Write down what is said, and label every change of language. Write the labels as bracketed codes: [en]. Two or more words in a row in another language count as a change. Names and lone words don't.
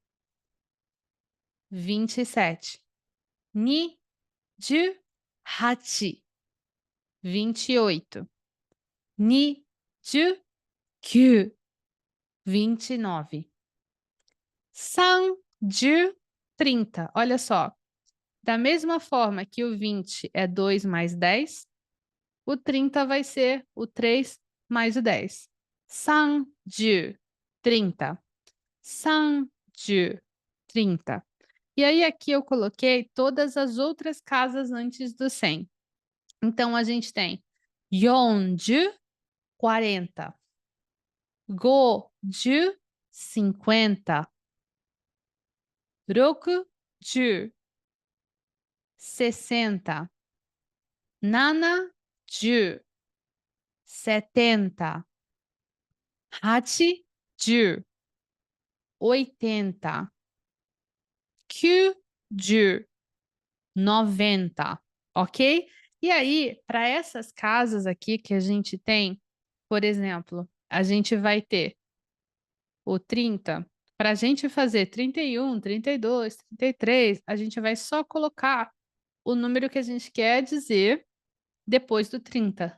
[ja] 27. 二、十、八. 28. 二、十、九. 29. 三、十、30. [pt] Olha só. Da mesma forma que o 20 é 2 mais 10, o 30 vai ser o 3 mais o 10. [ja] 三十、30。三十、30. [pt] E aí aqui eu coloquei todas as outras casas antes do 100. Então a gente tem Yonju, 40. Goju, 50. Rokuju, 60. Nanaju, 70. Hachiju, 80. Kyuju, 90, ok? E aí, para essas casas aqui que a gente tem, por exemplo, a gente vai ter o 30. Para a gente fazer 31, 32, 33, a gente vai só colocar o número que a gente quer dizer depois do 30.